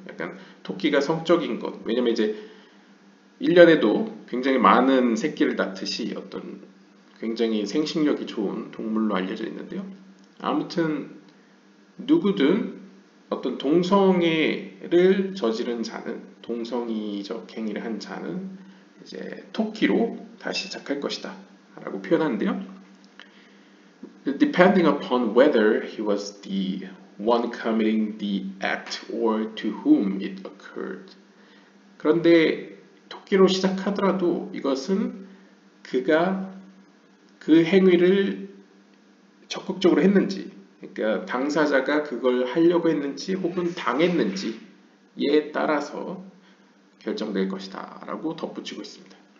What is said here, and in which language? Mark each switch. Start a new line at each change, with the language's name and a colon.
Korean: 약간 토끼가 성적인 것. 왜냐면 이제 1년에도 굉장히 많은 새끼를 낳듯이 어떤 굉장히 생식력이 좋은 동물로 알려져 있는데요. 아무튼 누구든 어떤 동성애를 저지른 자는, 동성이적 행위를 한 자는 이제 토끼로 다시 시작할 것이다 라고 표현하는데요.
English: Depending upon whether he was the one committing the act or to whom it occurred.
Korean: 그런데 토끼로 시작하더라도 이것은 그가 그 행위를 적극적으로 했는지, 그러니까 당사자가 그걸 하려고 했는지 혹은 당했는지에 따라서 결정될 것이다 라고 덧붙이고 있습니다.